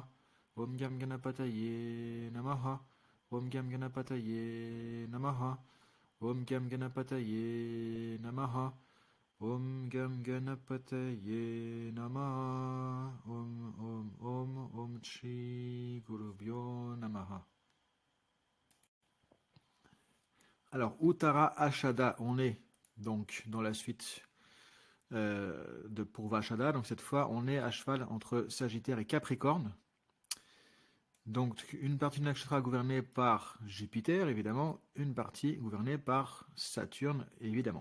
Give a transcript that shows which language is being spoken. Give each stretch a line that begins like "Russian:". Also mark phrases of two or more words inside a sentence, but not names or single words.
Sanskrit: Om Gam Ganapataye Namaha. Om Gam Ganapataye Namaha. Om Gam Ganapataye Namaha. Om Gam Ganapataye Namaha. Om Shri Gurubhyo Namaha.
French: Alors, Uttara Ashada, on est donc dans la suite de Purvashada. Donc cette fois, on est à cheval entre Sagittaire et Capricorne. Donc une partie de nakshatra gouvernée par Jupiter, évidemment, une partie gouvernée par Saturne, évidemment.